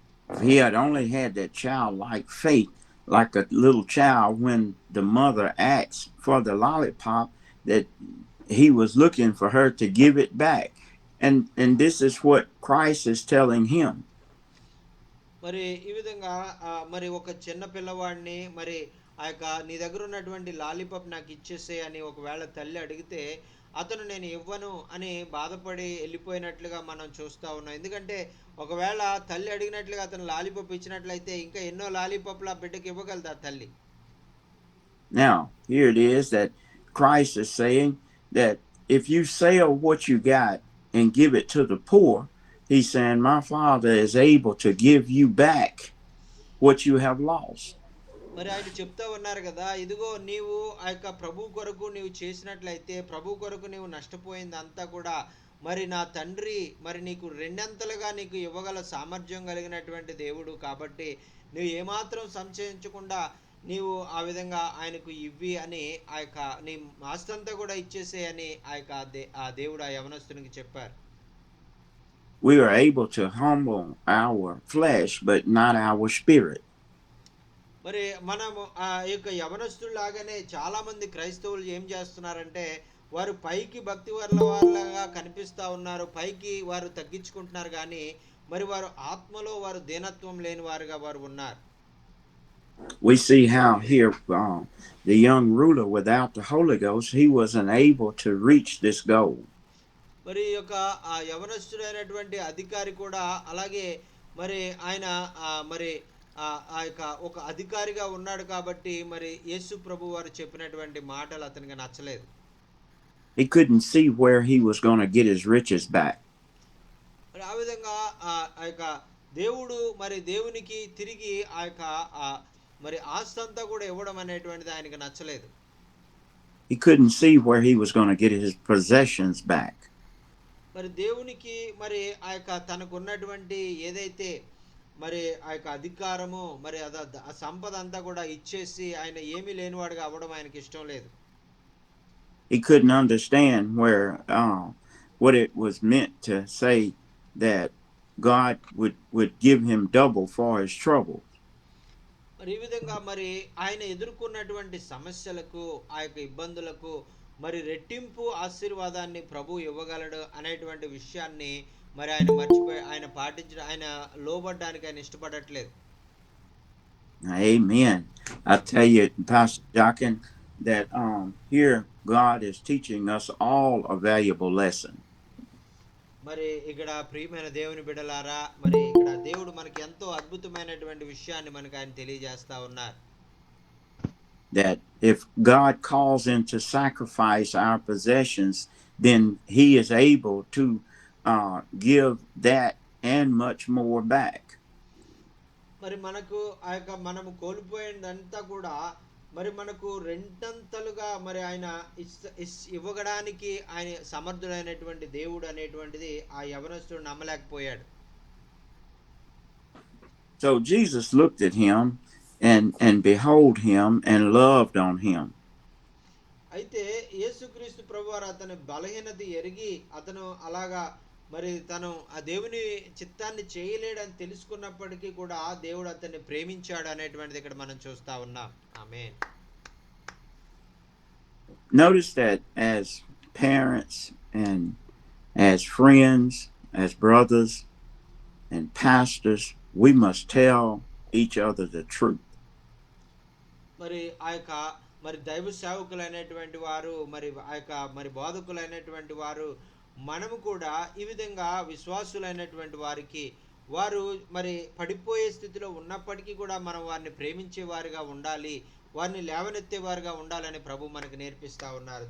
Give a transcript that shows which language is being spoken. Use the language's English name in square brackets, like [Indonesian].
[English] He had only had that childlike faith, like a little child when the mother asked for the lollipop, that he was looking for her to give it back. And this is what Christ is telling him. [Telugu] మరి ఈ విధంగా మరి ఒక చిన్న పిల్లవాడిని మరి ఆ యొక్క నీ దగ్గర ఉన్నటువంటి లాలీపాప్ నాకు ఇచ్చేసే అని ఒకవేళ తల్లి అడిగితే అతను నేను ఇవ్వను అని బాధపడి వెళ్ళిపోయినట్లుగా మనం చూస్తూ ఉన్నాం. ఎందుకంటే ఒకవేళ తల్లి అడిగినట్లుగా అతను లాలీపాప్ ఇచ్చినట్లయితే ఇంకా ఎన్నో లాలీపాప్లు ఆ బిడ్డకి ఇవ్వగలదా తల్లి. [English] Now, here it is that Christ is saying that if you sell what you got and give it to the poor, he's saying my Father is able to give you back what you have lost. [Telugu] మరి ఆయన చెప్తా ఉన్నారు కదా, ఇదిగో నీవు ఆ యొక్క ప్రభు కొరకు నీవు చేసినట్లయితే, ప్రభు కొరకు నీవు నష్టపోయింది అంతా కూడా మరి నా తండ్రి మరి నీకు రెండంతలుగా నీకు ఇవ్వగల సామర్థ్యం కలిగినటువంటి దేవుడు. కాబట్టి నువ్వు ఏమాత్రం సంశయించకుండా నీవు ఆ విధంగా ఆయనకు ఇవ్వి అని ఆ యొక్క నీ ఆస్తంతా కూడా ఇచ్చేసే అని ఆ యొక్క ఆ దేవుడు ఆ యవనస్తునికి చెప్పారు. [English] We are able to humble our flesh but not our spirit. [Telugu] మరి మనము ఆ యొక్క యవనస్తులాగానే చాలా మంది క్రైస్తవులు ఏం చేస్తున్నారంటే వారు పైకి భక్తి వాళ్ళగా కనిపిస్తూ ఉన్నారు, పైకి వారు తగ్గించుకుంటున్నారు, కానీ మరి వారు ఆత్మలో వారు దీనత్వం లేని వారుగా వారు ఉన్నారు. [English] We see how here the young ruler without the Holy Ghost, he wasn't able to reach this goal. [Telugu] మరి యొక్క ఆ యవనస్తుడైనటువంటి అధికారి కూడా అలాగే మరి ఆయన మరి ఆ యొక్క ఒక అధికారిగా ఉన్నాడు కాబట్టి మరి యేసు ప్రభు వారు చెప్పినటువంటి మాటలు అతనికి నచ్చలేదు. [English] He couldn't see where he was going to get his riches back. [Telugu] మరి ఆ విధంగా ఆ యొక్క దేవుడు మరి దేవునికి తిరిగి ఆ యొక్క మరి ఆస్తంతా కూడా ఇవ్వడం అనేటువంటిది ఆయనకు నచ్చలేదు. [English] He couldn't see where he was going to get his possessions back. [Telugu] మరి దేవునికి మరి ఆ యొక్క తనకు ఉన్నటువంటి ఏదైతే మరి ఆ యొక్క అధికారము మరి ఆ సంపద అంతా కూడా ఇచ్చేసి ఆయన ఏమీ లేనివాడుగా అవ్వడం ఆయనకి ఇష్టం లేదు. [English] He couldn't understand where what it was meant to say that God would give him double for his trouble. [Telugu] మరి ఈ విధంగా మరి ఆయన ఎదుర్కొన్నటువంటి సమస్యలకు ఆ యొక్క ఇబ్బందులకు మరి రెట్టింపు ఆశీర్వాదాన్ని ప్రభు ఇవ్వగలడు అనేటువంటి విషయాన్ని మరి ఆయన మర్చిపోయి ఆయన పాటించడం ఆయన లోబడ్డానికి ఆయన ఇష్టపడట్లేదు. [English] Amen. I tell you, Pastor Jockin, that here God is teaching us all a valuable lesson. [Telugu] మరి ఇక్కడ ప్రియమైన దేవుని బిడ్డలారా, మరి ఇక్కడ దేవుడు మనకి ఎంతో అద్భుతమైనటువంటి విషయాన్ని మనకు ఆయన తెలియజేస్తా ఉన్నారు. [English] That if God calls into sacrifice our possessions, then He is able to give that and much more back. [Telugu] మరి మనకు ఆ యొక్క మనము కోల్పోయిందంతా కూడా మరి మనకు రెండంతలుగా మరి ఆయన ఇవ్వడానికి ఆయన సమర్థుడైనటువంటి దేవుడు అనేటువంటిది ఆ యవనస్తుడు నమ్మలేకపోయాడు. [English] So Jesus looked at him and behold him and loved on him. [Telugu] అయితే యేసుక్రీస్తు ప్రభువారు అతని బలహీనత ఎరిగి అతను అలాగా మరి తను ఆ దేవుని చిత్తాన్ని చేయలేడని తెలుసుకున్నప్పటికీ కూడా ఆ దేవుడు అతన్ని ప్రేమించాడు అనేటువంటిది ఇక్కడ మనం చూస్తా ఉన్నాం. ఆమేన్. [English] Notice that as parents and as friends, as brothers and pastors, we must tell each other the truth. [Telugu] మరి ఆ యొక్క మరి దైవ సేవకులైనటువంటి వారు మరి ఆ యొక్క మరి బోధకులైనటువంటి వారు మనము కూడా ఈ విధంగా విశ్వాసులైనటువంటి వారికి వారు మరి పడిపోయే స్థితిలో ఉన్నప్పటికీ కూడా మనం వారిని ప్రేమించే వారిగా ఉండాలి, వారిని లేవనెత్తేవారుగా ఉండాలని ప్రభు మనకు నేర్పిస్తా ఉన్నారు.